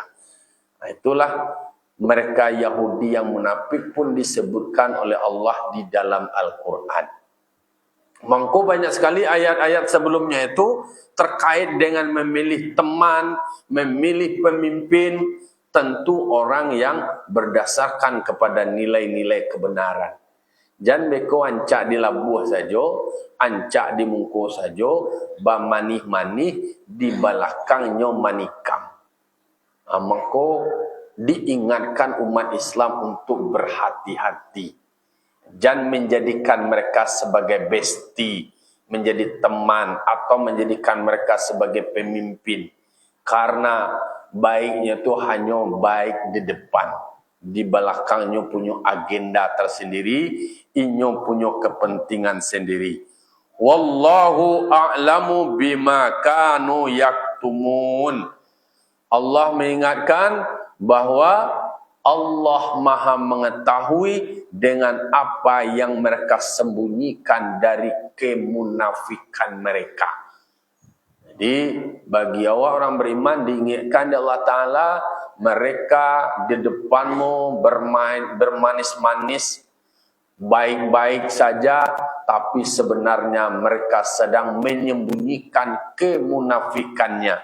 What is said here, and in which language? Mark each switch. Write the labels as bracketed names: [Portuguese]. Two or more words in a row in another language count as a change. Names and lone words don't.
[Indonesian] Itulah mereka Yahudi yang munafik pun disebutkan oleh Allah di dalam Al-Quran. Mangko banyak sekali ayat-ayat sebelumnya itu terkait dengan memilih teman, memilih pemimpin, tentu orang yang berdasarkan kepada nilai-nilai kebenaran. [Minangkabau] Jangan beko ancak di labuh saja, ancak di mungko saja, ba manih-manih di belakangnya manikam. [Indonesian] Maka diingatkan umat Islam untuk berhati-hati. Jangan menjadikan mereka sebagai bestie, menjadi teman, atau menjadikan mereka sebagai pemimpin. Karena baiknya itu hanya baik di depan, di belakangnya punya agenda tersendiri, inyo punya kepentingan sendiri. [Arabic] والله أعلم بما كانوا يكتمون. [Indonesian] Allah mengingatkan bahwa Allah Maha mengetahui dengan apa yang mereka sembunyikan dari kemunafikan mereka. Jadi bagi awak orang beriman diingatkan oleh Allah Ta'ala, mereka di depanmu bermanis-manis, baik-baik saja, tapi sebenarnya mereka sedang menyembunyikan kemunafikannya.